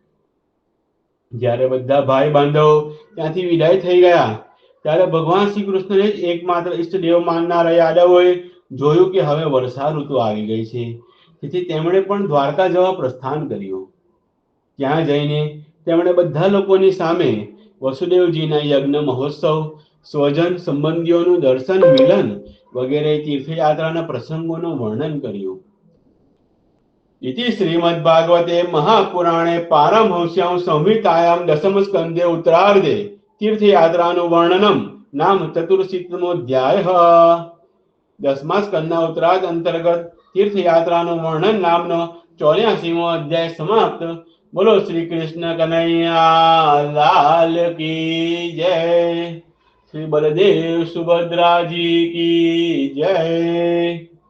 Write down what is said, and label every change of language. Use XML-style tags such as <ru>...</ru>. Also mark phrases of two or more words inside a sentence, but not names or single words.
<gu>જ્યારે બધા ભાઈ બાંધવો ત્યાંથી વિદાય થઈ ગયા ત્યારે ભગવાન શ્રી કૃષ્ણને જ એકમાત્ર ઈષ્ટદેવ માનનારા યાદવોએ જોયું કે હવે વર્ષા ઋતુ આવી ગઈ છે. તેથી તેમણે પણ દ્વારકા જવા પ્રસ્થાન કર્યું. ત્યાં જઈને તેમણે બધા લોકોની સામે વસુદેવજીના યજ્ઞ મહોત્સવ, સ્વજન સંબંધીઓનું દર્શન મિલન વગેરે તીર્થયાત્રાના પ્રસંગોનું વર્ણન કર્યું.</gu> <sa>इति श्रीमद्भागवते महापुराणे पारमहंस्यां संहितायां दशम स्कंदे उत्तरार्धे तीर्थयात्राનું वर्णनम नाम चतुर्शीतमोध्यायः.</sa> <gu>10મા સ્કંદના ઉત્તરાર્ધ અંતર્ગત તીર્થયાત્રાનું વર્ણન નામનો 84મો અધ્યાય સમાપ્ત. બોલો શ્રી કૃષ્ણ કનૈયા લાલ</gu> <hi>की जय.</hi> <gu>શ્રી બલદેવ સુભદ્રાજી</gu> <hi>की जय.</hi>